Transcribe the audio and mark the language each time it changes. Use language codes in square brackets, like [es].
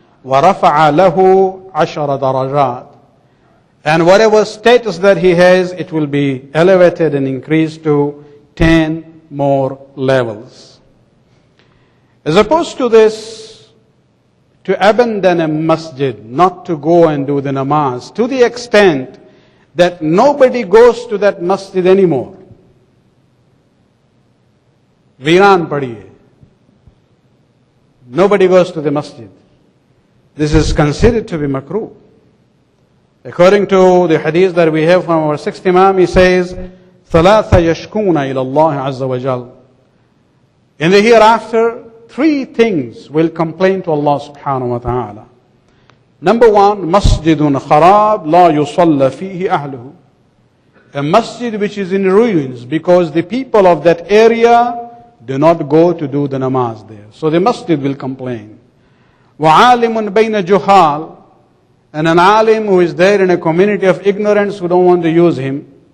[ar] وَرَفَعَ لَهُ 10 darajat. [en] And whatever status that he has, it will be elevated and increased to 10 more levels. As opposed to this, to abandon a masjid, not to go and do the namaz, to the extent that nobody goes to that masjid anymore. [ur] Viran padiye. [en] Nobody goes to the masjid. This is considered to be makruh. According to the hadith that we have from our sixth Imam, he says, [ar] ثَلَاثَ يَشْكُونَ إِلَى اللَّهِ عَزَّ وَجَلَّ. [en] In the hereafter, 3 things will complain to Allah subhanahu wa ta'ala. [ar] Number 1, مَسْجِدٌ خَرَابٌ لَا يُصَلَّ فِيهِ أَهْلُهُ. [en] A masjid which is in ruins because the people of that area do not go to do the namaz there. So the masjid will complain. [ar] وَعَالِمٌ بَيْنَ جُهَالٍ. [en] And an alim who is there in a community of ignorance who don't want to use him.